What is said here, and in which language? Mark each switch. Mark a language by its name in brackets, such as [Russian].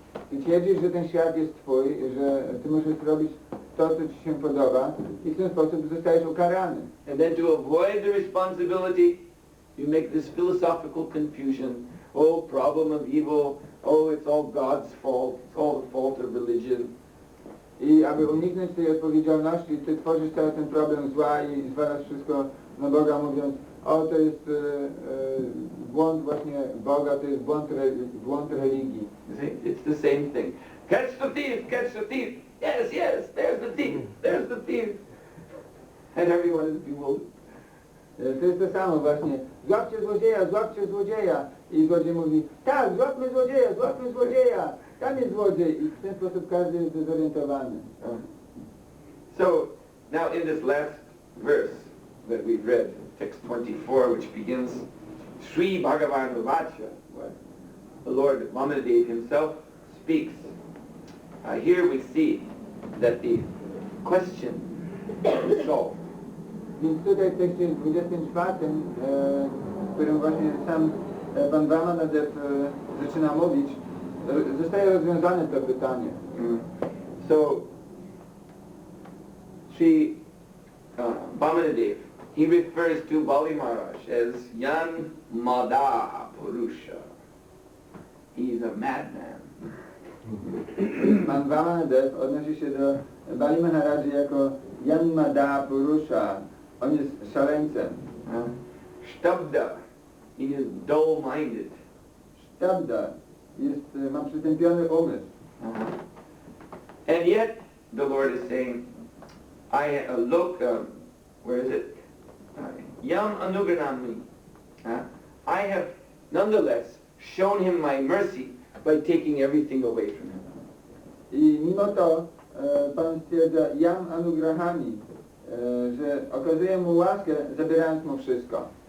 [Polish] Ty twierdzisz, że ten świat jest twój, że ty możesz robić to, co ci się podoba i w ten sposób zostajesz ukarany. [English] And then to avoid the responsibility, you make this philosophical confusion. Oh, problem of evil. Oh, it's all God's fault. It's all the fault of religion. [Polish] I aby uniknąć tej odpowiedzialności, ty tworzysz cały ten problem zła i zwalasz wszystko na Boga, mówiąc, o, to jest błąd właśnie Boga, to jest błąd religii. [English] You see, it's the same thing. Catch the thief, catch the thief. Yes, yes, there's the thief, there's the thief. And everyone is bewildered. [Polish] To jest to samo właśnie. Złapcie złodzieja. I złodziej mówi, tak, złapmy złodzieja. Tam jest złodziej. I w ten sposób każdy jest dezorientowany. [English] So, now in this last verse that we've read, text 24, which begins, Sri Bhagavan Vacha, what the Lord Vamanadeva himself speaks. Here we see that the question is solved. [Polish] Więc tutaj w tekście 24, w którym właśnie sam Pan Vamanadev zaczyna mówić, zostaje rozwiązane to pytanie. [English] So, Sri Vamanadev, he refers to Bali Maharaj as [Sanskrit] Yan Mada Purusha. [English] He's a madman. [Polish] Pan Vamanadev odnosi się do Bali Maharaji jako [Sanskrit] Yan Mada Purusha. [Polish] On jest szaleńcem. [English] Shtabda, he is dull-minded. [Polish] Shtabda, ma przytępiony umysł. [English] And yet, the Lord is saying, look, where is it? [Sanskrit] Yam Anugranami. [English] I have nonetheless shown him my mercy by taking everything away from him. [Polish] I mimo to Pan stwierdza [Sanskrit] Yam Anugrahami, [Polish] że okazuje mu łaskę, zabierając mu wszystko.